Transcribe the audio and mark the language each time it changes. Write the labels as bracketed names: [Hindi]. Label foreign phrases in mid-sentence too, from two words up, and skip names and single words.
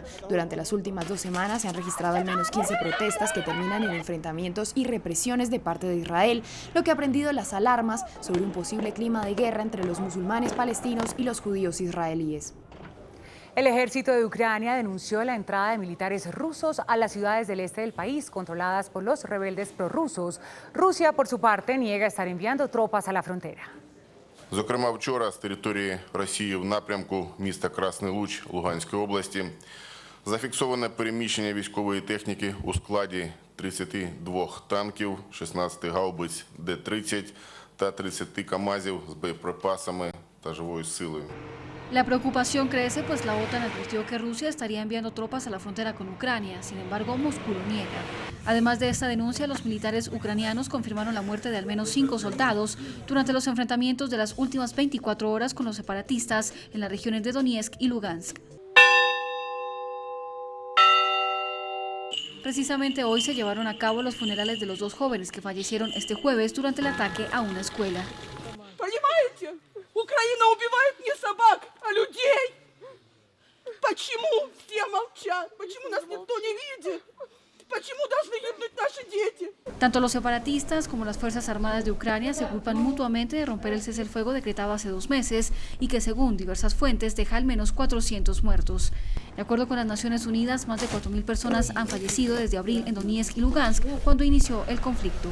[Spanish] Durante las últimas 2 semanas se han registrado al menos 15 protestas que terminan en enfrentamientos y represiones de parte de Israel, lo que ha prendido las alarmas sobre un posible clima de guerra entre los musulmanes palestinos y los judíos israelíes. El ejército de Ucrania denunció la entrada de militares rusos a las ciudades del este del país, controladas por los rebeldes prorrusos. Rusia, por su parte, niega estar enviando tropas a la frontera. [Ukrainian] Зокрема, вчора з території Росії в напрямку міста Красний Луч Луганської області зафіксоване переміщення військової техніки у складі 32 танків, 16 гаубиць Д-30 та 30 КАМАЗів з боєприпасами та живою силою. [Spanish] La preocupación crece, pues la OTAN advirtió que Rusia estaría enviando tropas a la frontera con Ucrania. Sin embargo, Moscú lo niega. Además de esta denuncia, los militares ucranianos confirmaron la muerte de al menos 5 soldados durante los enfrentamientos de las últimas 24 horas con los separatistas en las regiones de Donetsk y Lugansk. Precisamente hoy se llevaron a cabo los funerales de los 2 jóvenes que fallecieron este jueves durante el ataque a una escuela. [Russian] Украина убивает не собак, а людей. Почему все молчат? Почему нас никто не видит? Почему должны гибнуть наши дети? [Spanish] Tanto los separatistas como las Fuerzas Armadas de Ucrania se culpan mutuamente de romper el cese el fuego decretado hace 2 meses y que, según diversas fuentes, deja al menos 400 muertos. De acuerdo con las Naciones Unidas, más de 4.000 personas han fallecido desde abril en Donetsk y Lugansk, cuando inició el conflicto.